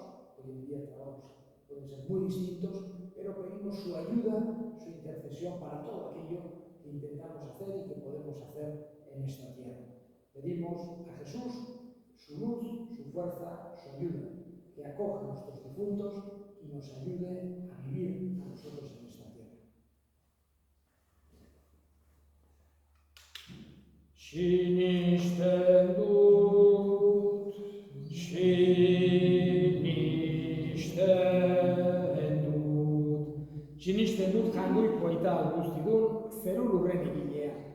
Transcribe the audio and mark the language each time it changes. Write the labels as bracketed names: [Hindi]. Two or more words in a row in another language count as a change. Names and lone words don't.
[Spanish] Hoy en día trabajos pueden ser muy distintos, pero pedimos su ayuda, su intercesión para todo aquello que intentamos hacer y que podemos hacer en esta tierra. Pedimos a Jesús su luz, su fuerza, su ayuda, que acoja a nuestros difuntos y nos ayude a vivir a nosotros en esta tierra. [Basque] Sinisten dut, sinisten dut jangoiko aita guztidun, zeru lurren egilea.